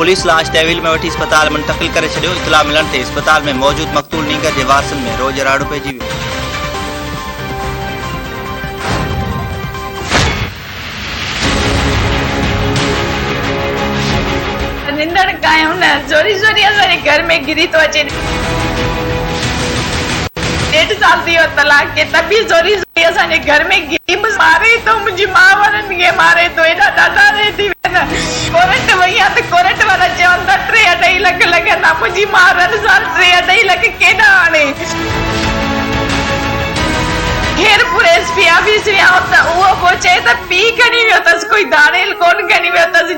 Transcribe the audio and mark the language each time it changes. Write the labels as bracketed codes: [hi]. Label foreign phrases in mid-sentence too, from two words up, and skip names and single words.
[sd] पुलिस लाश तहवील में वठी अस्पताल मुंतकिल करे छॾियो। इतला मिलण ते अस्पताल में मौजूद मक़तूल नींगर जे वारसनि में रोज राड़ो पइजी वियो। निंदड़ कायूं न जोरी जोरी असांजे घर में गिरी तो अचे। 1.5 साल थी वियो तलाक के, तब भी जोरी जोरी असांजे घर में गिरी मारे तो मुंहिंजी मां वारनि खे मारे तो। एॾा ॾाढा रे थी विया न। कोर्ट वई आहे त कोर्ट वारा चवनि था 3-2.5 लख लॻंदा। मुंहिंजी मां हर साल 3-2.5 लख केॾा आणे। खेरपुर एसपी ऑफिस में आओ त उहो पोइ चए त पी खणी वियो अथसि, कोई दाड़ेल कोन खणी वियो अथसि।